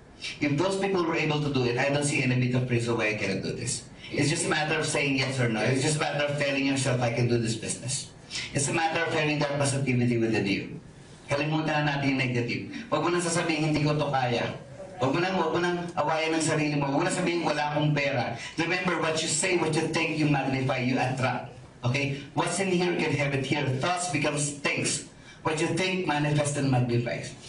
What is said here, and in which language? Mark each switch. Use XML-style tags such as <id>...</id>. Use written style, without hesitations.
<en>If those people were able to do it, I don't see any bit of reason why I cannot do this. It's just a matter of saying yes or no. It's just a matter of telling yourself, I can do this business. It's a matter of having that positivity within you.</en> <tl>Kalimutan na natin yung negative. Huwag mo nang sasabihin, hindi ko to kaya. Huwag mo nang awayan ng sarili mo. Huwag mo nang sabihin, wala akong pera.</tl> <en>Remember, what you say, what you think, you magnify, you attract. Okay? What's in here can have it here. Thoughts becomes things. What you think, manifests and magnifies.</en>